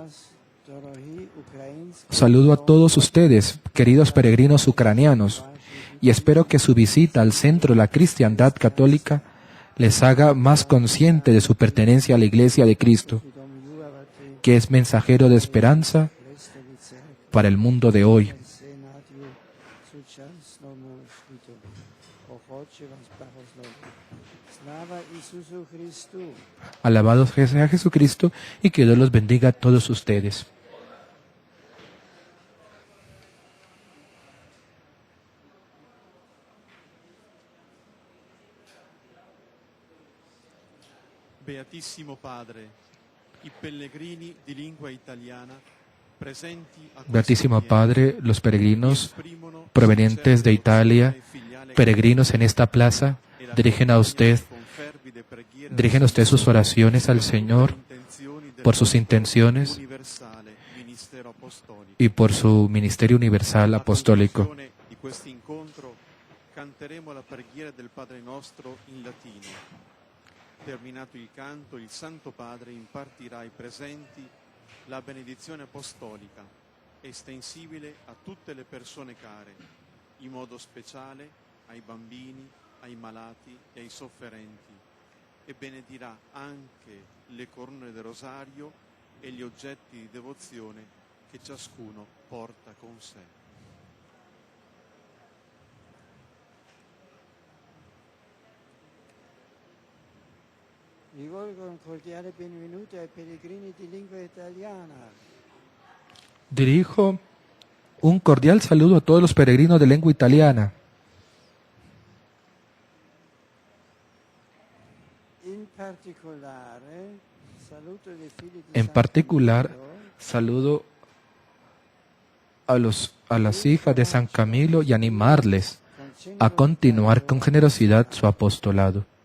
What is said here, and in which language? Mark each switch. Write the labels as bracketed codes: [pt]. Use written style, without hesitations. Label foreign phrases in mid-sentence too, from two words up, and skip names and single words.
[es] Saludo a todos ustedes, queridos peregrinos ucranianos, y espero que su visita al centro de la cristiandad católica les haga más consciente de su pertenencia a la Iglesia de Cristo, que es mensajero de esperanza para el mundo de hoy. Alabado sea Jesucristo y que Dios los bendiga a todos ustedes. [it] Beatissimo Padre, i pellegrini di lingua italiana presenti a [es] Beatísimo Padre, los peregrinos provenientes de Italia, peregrinos en esta plaza, dirigen a usted sus oraciones al Señor por sus intenciones y por su ministerio universal apostólico. [it] questo incontro canteremo la preghiera del Padre nostro in latino. Terminato il canto, il Santo Padre impartirà ai presenti la benedizione apostolica, estensibile a tutte le persone care, in modo speciale ai bambini, ai malati e ai sofferenti, e benedirà anche le corone del rosario e gli oggetti di devozione che ciascuno porta con sé. Rivolgo un cordiale benvenuto ai pellegrini di lingua italiana. [es] Dirijo un cordial saludo a todos los peregrinos de lengua italiana. En particular, saludo a las hijas de San Camilo y animarles a continuar con generosidad su apostolado.